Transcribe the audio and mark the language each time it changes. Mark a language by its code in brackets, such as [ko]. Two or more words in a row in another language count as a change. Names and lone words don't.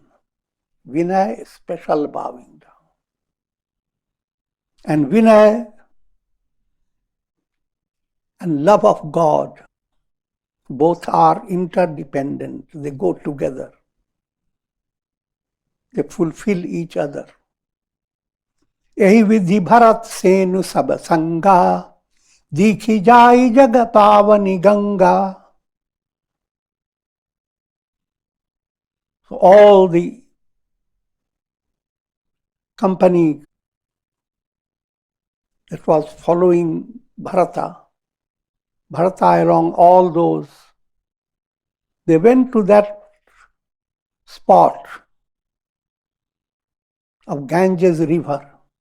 [en] Vinay is special bowing down. And Vinay and love of God, both are interdependent. They go together. They fulfill each other. [awa] यही विधि भरत सेनु सब संगा दीखी जाई जग पावनी गंगा. [en] So all the company that was following Bharata along all those, they went to that spot of Ganges river.